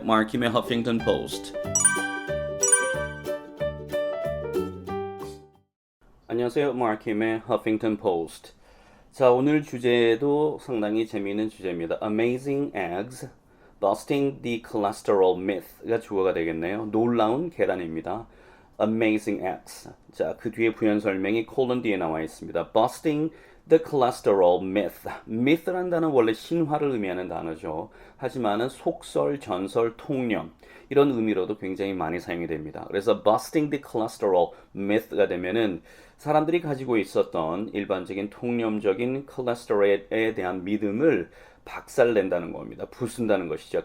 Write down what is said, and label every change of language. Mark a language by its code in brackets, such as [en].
[ko] 마르킴의 허핑턴 포스트. 안녕하세요. 마르킴의 허핑턴 포스트. 자, 오늘 주제도 상당히 재미있는 주제입니다. [en] Amazing eggs, busting the cholesterol myth가 [ko] 주어가 되겠네요. 놀라운 계란입니다. [en] Amazing eggs. [ko] 자, 그 뒤에 부연 설명이 콜론 뒤에 나와 있습니다. [en] Busting the cholesterol myth. [ko] myth란 단어는 원래 신화를 의미하는 단어죠. 하지만은 속설, 전설, 통념 이런 의미로도 굉장히 많이 사용이 됩니다. 그래서 [en] busting the cholesterol myth [ko] 가 되면은 사람들이 가지고 있었던 일반적인 통념적인 콜레스테롤에 대한 믿음을 박살낸다는 겁니다. 부순다는 것이죠.